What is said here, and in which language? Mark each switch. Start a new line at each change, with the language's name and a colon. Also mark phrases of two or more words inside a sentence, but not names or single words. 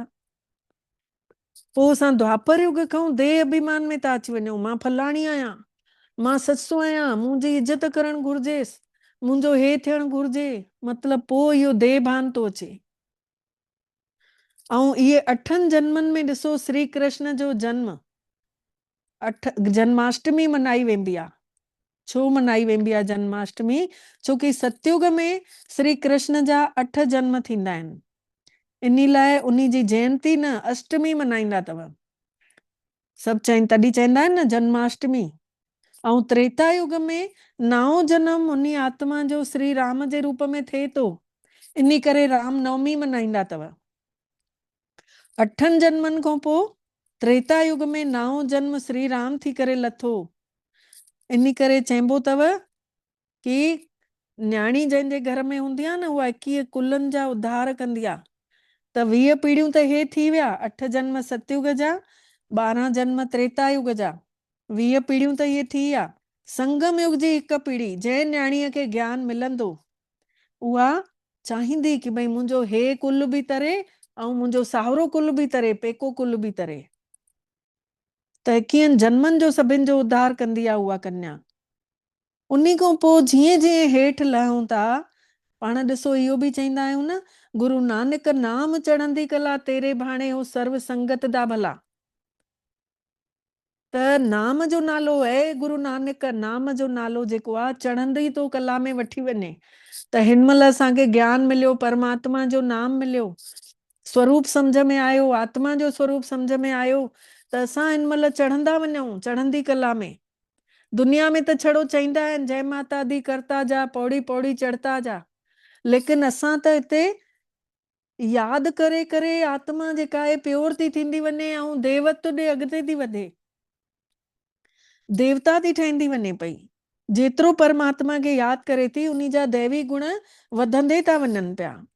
Sindhi: पोइ असां द्वापर युग खां देह अभिमान में था अची वञूं, मां फलाणी आहियां, मां ससु आहियां, मुंहिंजी इज़त करणु घुर्जेसि, मुंहिंजो हे थियणु घुर्जे। मतिलबु पोइ इहो देह भान थो अचे। ऐं इहे 8 जन्मनि में ॾिसो श्री कृष्ण जो जन्म 8 जन्माष्टमी मनाई वेंदी आहे। छो मनाई वेंदी आहे जन्माष्टमी? छोकी सतयुग में श्री कृष्ण जा 8 जन्म थींदा आहिनि। इन लाइ उन्ही जी जयंती न अष्टमी मनाईंदा अथव। सभु तॾहिं चवंदा आहिनि न जन्माष्टमी। ऐं त्रेता युग में 9 जन्म उन्ही आत्मा जो श्री राम जे रूप में थिए थो, इन करे राम नवमी मनाईंदा अथव। 8 जन्मनि खां पोइ त्रेता युग में 9 जन्म श्री राम थी करे लथो। इन करे चइबो अथव कि न्याणी जंहिंजे घर में हूंदी आहे न, उहा 21 कुलनि जा उद्धार कंदी आहे। त 20 पीढ़ियूं त हे थी विया, 8 जन्म सतयुग जा, 12 जन्म त्रेता युग जा, 20 पीढ़ियूं त इहे थी विया। संगम युग जी हिकु पीढ़ी जंहिं न्याणीअ खे ज्ञान मिलंदो, उहा चाहींदी कि भई मुंहिंजो हे कुल बि तरे ऐं मुंहिंजो साहुरो कुल बि तरे, पेको कुल बि तरे। त 21 जन्मनि जो सभिनि जो उद्धार कंदी आहे उहा कन्या। उन्ही खां पोइ जीअं जीअं हेठि लहूं था, पाण ॾिसो इहो बि चवंदा आहियूं न,
Punjabi: ਗੁਰੂ ਨਾਨਕ ਨਾਮ ਚੜ੍ਹਦੀ ਕਲਾ ਤੇਰੇ ਭਾਣੇ ਹੋ ਸਰਵ ਸੰਗਤ ਦਾ ਭਲਾ।
Sindhi: त नाम जो नालो आहे गुरु नानक, नाम जो नालो जेको आहे चढ़ंदी तो कला में वठी वञे। त हिन महिल असांखे ज्ञान मिलियो, परमात्मा जो नाम मिलियो, स्वरूप सम्झ में आयो, आत्मा जो स्वरूप सम्झ में आयो, त असां हिन महिल चढ़ंदा वञूं चढ़ंदी कला में। दुनिया में त छड़ो चईंदा आहिनि
Hindi: जय माता दी करता जा, पौड़ी पौड़ी चढ़ता जा,
Sindhi: लेकिन असां त हिते यादि करे करे आत्मा जेका आहे प्योर थी थींदी वञे ऐं देवत्व ॾे अॻिते थी वधे, देवता थी ठहींदी वञे पई। जेतिरो परमात्मा खे यादि करे थी उन्ही जा दैवी गुण वधंदे था वञनि पिया।